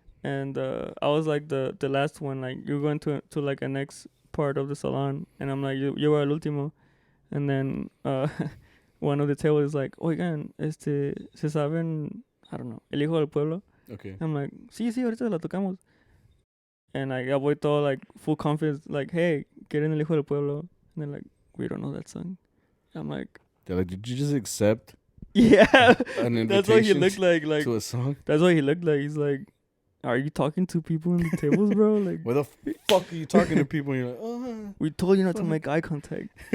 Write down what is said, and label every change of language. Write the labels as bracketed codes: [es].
[en] And I was like the last one, like you're going to like a next part of the salon, and I'm like [es] you were el último, [en] and then one of the tables is like, [es] oigan, se saben, [en] I don't know, El Hijo del Pueblo. Okay. I'm like, [es] sí, ahorita la tocamos. [en] And I [es] voy todo [en] like full confidence, like, hey, [es] ¿quieren [en] El Hijo del Pueblo? And they're like, we don't know that song. I'm like, they're like, did you just accept? Yeah. An invitation that's what he looked like to a song? That's what he looked like. He's like, are you talking to people in the tables, bro? Like, where the fuck are you talking to people? And you're like, oh. We told you not to make eye contact.